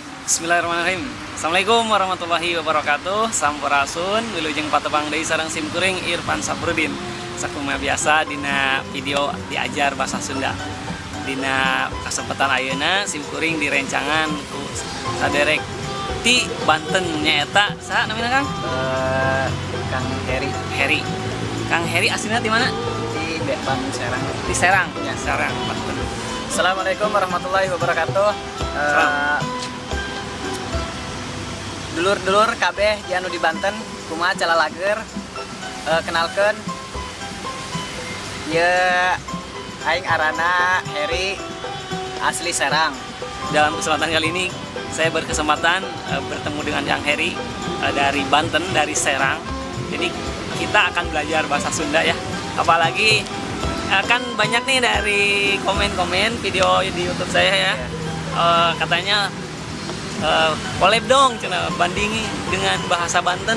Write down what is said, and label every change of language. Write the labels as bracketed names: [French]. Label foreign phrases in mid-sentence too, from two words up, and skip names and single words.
[Arabic] بسم الله الرحمن الرحيم. السلام عليكم ورحمة الله وبركاته. [Sundanese] Sampurasun wilujeng patepang deui sareng simkuring Irfan Saprudin. Sakumaha biasa dina video diajar bahasa Sunda. Dina kasempatan ayeuna simkuring direncangan ku saderek ti Banten nyaeta saha namina Kang? Kang Heri. Heri. Kang Heri aslinya di mana? Di Bandung Serang. Di Serang. Ya. Serang, Banten. [Arabic] السلام عليكم ورحمة الله وبركاته. [Sundanese] Dulur-dulur kabeh janu di Banten kumaha calalager. Kenalkeun ya aing arana Heri asli Serang. [Indonesian] Dalam kesempatan kali ini saya berkesempatan bertemu dengan Yang Heri dari Banten, dari Serang. Jadi kita akan belajar bahasa Sunda ya. Apalagi kan banyak nih dari komen-komen video di YouTube saya ya. Katanya collab dong, cina bandingi dengan bahasa Banten.